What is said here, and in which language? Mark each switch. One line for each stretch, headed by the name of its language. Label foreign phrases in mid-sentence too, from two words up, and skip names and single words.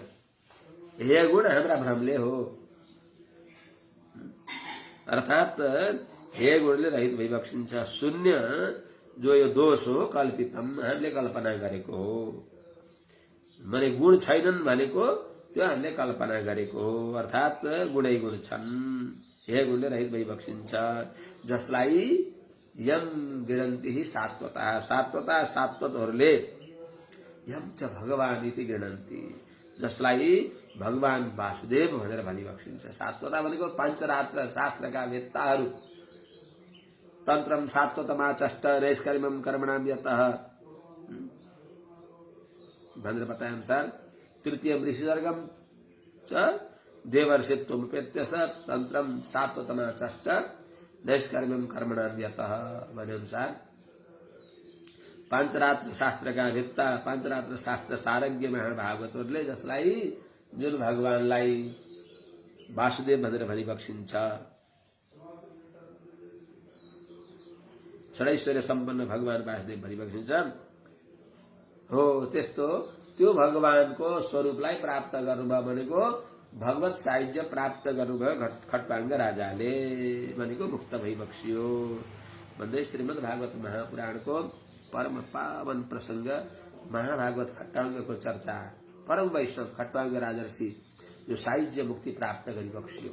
Nepali: हेय गुण हाम्रा भ्रमले हो, अर्थात हेय गुणले रहित भइबक्सिन्छ। शून्य जो यो दोष हो कल्पितम, हामीले कल्पना गरेको हो। माने गुण छैनन् भनेको त्यो हामीले कल्पना गरेको हो, अर्थात गुणै गुण छन्। हेय गुणले रहित भइबक्सिन्छ।
Sanskrit: जसलाई यम गृह्णन्ति हि सात्वतः, सात्वतः सात्वतहरूले यम च भगवान इति गृह्णन्ति,
Nepali: जसलाई भगवान वासुदेव भनेर भनिबक्सिन्छ। सात्वता भनेको पांचरात्र शास्त्रका वेत्ताहरू
Sanskrit: तन्त्रम सात्वतमाचष्ट नैष्कर्म्यम कर्मणाम यतः
Nepali: भनेर बताए अनुसार
Sanskrit: तृतीय ऋषिसर्गम च देवर्षित्वमुपेत्य स तन्त्रम सात्वतमाचष्ट नैष्कर्म्यम कर्मणाम यतः
Nepali: भने अनुसार पांचरात्र शास्त्रका वेत्ता, पांचरात्र शास्त्र सारज्ञ महाभागवतहरूले जसलाई जुन भगवानलाई वासुदेव भनेर भनिबक्सिन्छ, षडैश्वर्य सम्पन्न भगवान वासुदेव भनिबक्सिन्छ हो, त्यस्तो त्यो भगवानको स्वरूपलाई प्राप्त गर्नुभयो भनेको भगवत साहित्य प्राप्त गर्नुभयो खट्वाङ्ग राजाले भनेको मुक्त भइबक्सियो भन्दै श्रीमद् भागवत महापुराणको परम पावन प्रसंग महाभागवत खट्वाङ्गको चर्चा परम वैष्णव खट्वाङ्ग राजर्षि यो साहित्य मुक्ति प्राप्त गरिबक्सियो।